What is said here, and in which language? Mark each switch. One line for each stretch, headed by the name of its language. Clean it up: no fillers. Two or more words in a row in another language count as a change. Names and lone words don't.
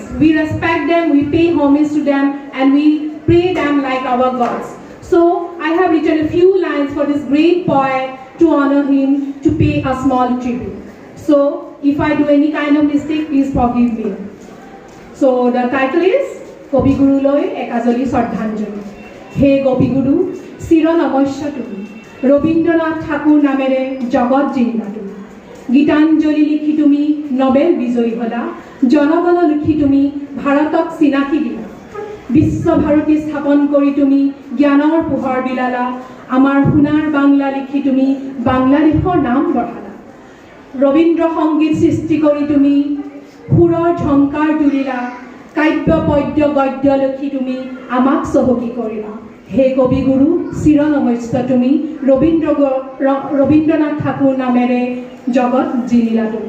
English: We respect them, we pay homage to them, and we pray them like our gods. So I have written a few lines for this great poet to honor him, to pay a small tribute. So if I do any kind of mistake, please forgive me. So the title is কবিগুৰুলৈ একাজলি শ্ৰদ্ধাঞ্জলি।
Assamese: হে কবিগুৰু, চিৰ নমস্য তুমি, ৰবীন্দ্ৰনাথ ঠাকুৰ নামেৰে জগত জিলিলা তুমি। গীতাঞ্জলি লিখি তুমি নবেল বিজয়ী হলা, জনগণ লিখি তুমি ভাৰতক চিনাকি দিলা। বিশ্বভাৰতী স্থাপন কৰি তুমি জ্ঞানৰ পোহৰ বিলালা, আমাৰ সোণাৰ বাংলা লিখি তুমি বাংলাদেশৰ নাম বঢ়ালা। ৰবীন্দ্ৰ সংগীত সৃষ্টি কৰি তুমি সুৰৰ ঝংকাৰ তুলিলা, কাব্য পদ্য গদ্য লিখি তুমি আমাক চহকী কৰিলা। হে কবিগুৰু, চিৰ নমস্য তুমি, ৰবীন্দ্ৰনাথ ঠাকুৰ নামেৰে জগত জিলিলা তুমি।